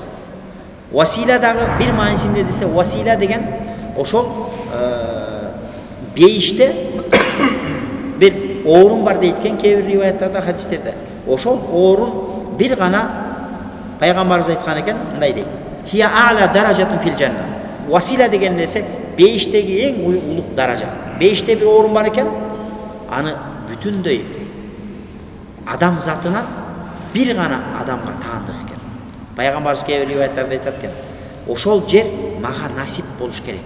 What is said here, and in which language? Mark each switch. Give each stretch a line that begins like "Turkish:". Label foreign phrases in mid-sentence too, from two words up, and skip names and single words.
Kyrgyz: Васила дагы бир мааниси эмне десе, васила деген ошол бейиште бир орун бар дейткен кээ бир риваяттарда, хадистерде. Ошол орун бир гана пайгамбарыбыз айткан экен, мындай дейт:
Arabic: "هي أعلى درجة في الجنة."
Kyrgyz: Васила деген нерсе бейиштеги эң улук даража. Бейиште бир орун бар экен, аны бүтүндөй адам затынан бир гана адамга таандык экен. Пайгамбарыбыз кээ бир риваяттарда айтат экен: "Ошол жер мага насип болуш керек."